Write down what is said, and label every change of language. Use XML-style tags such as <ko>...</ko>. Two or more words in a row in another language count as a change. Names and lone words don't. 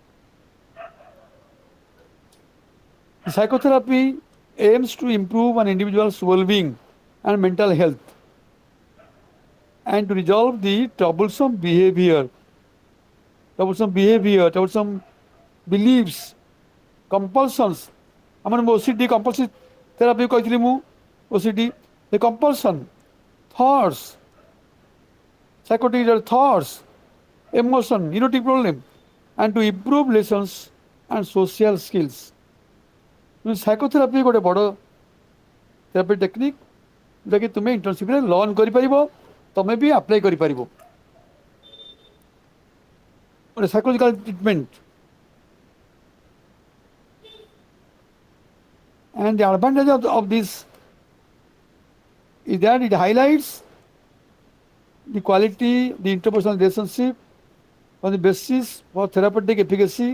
<en>The psychotherapy aims to improve an individual's well-being and mental health and to resolve the troublesome beliefs, compulsions. OCD compulsive therapy</en> <or>କହିଥିଲି ମୁଁ</or> <en>OCD, the compulsion, thoughts, psychotic thoughts, emotion, neurotic problem, and to improve relations and social skills.</en> <or>Psychotherapy ଗୋଟେ ବଡ଼</or> <en>therapy technique</en> <or>ଯୋଉଟାକି ତୁମେ ଇଣ୍ଟର୍ନସିପ୍ରେ ଲର୍ନ କରିପାରିବ, ତମେ ବି ଆପ୍ଲାଏ କରିପାରିବ।</or> <en>ଗୋଟେ psychological treatment. And the advantage of this is that it highlights the quality, the interpersonal relationship on the basis for therapeutic efficacy.</en>